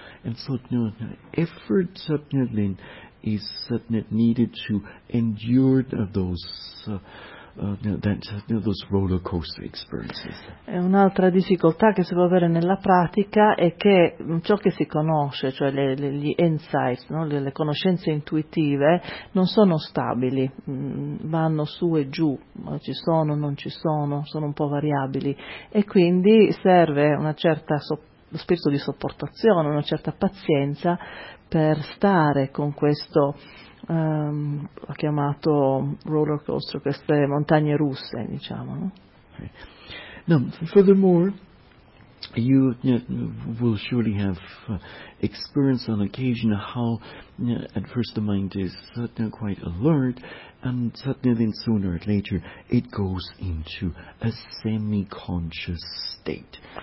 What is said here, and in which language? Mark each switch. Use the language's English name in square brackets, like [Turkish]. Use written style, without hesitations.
[English] And so effort satna then is satna needed to endure those roller coaster experiences. [Italian] E un'altra difficoltà che si può avere nella pratica è che ciò che si conosce, cioè gli insights, no? le conoscenze intuitive, non sono stabili, vanno su e giù, ci sono, non ci sono, sono un po' variabili, e quindi serve una certa lo spirito di sopportazione, una certa pazienza per stare con questo. Ha chiamato roller coaster queste montagne russe, diciamo, no? [English] Okay. Now, furthermore, will surely have experienced on occasion how at first the mind is quite alert, and suddenly then sooner or later it goes into a semi-conscious state.